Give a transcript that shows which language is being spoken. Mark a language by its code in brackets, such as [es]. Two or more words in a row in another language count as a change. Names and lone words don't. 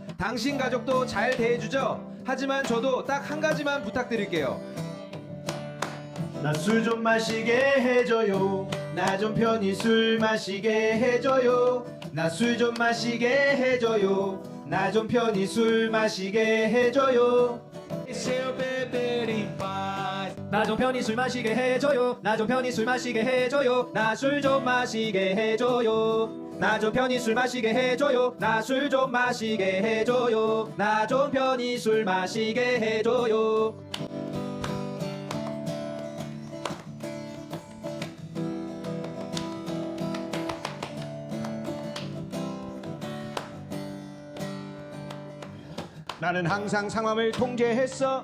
[ko] 당신 가족도 잘 대해주죠? 하지만 저도 딱 한 가지만 부탁드릴게요. 나 술 좀 마시게 해줘요. 나 좀 편히 술 마시게 해줘요. 나 술 좀 마시게 해줘요. 나 좀 편히 술 마시게 해줘요. [pt] Deixa eu beber em paz. [ko] 나 좀 편히 술 마시게 해줘요. 나 좀 편히 술 마시게 해줘요. 나 술 좀 마시게 해줘요. 나 좀 편히 술 마시게 해줘요. 나 술 좀 마시게 해줘요. 나 좀 편히 술 마시게 해줘요. 나는 항상 상황을 통제했어.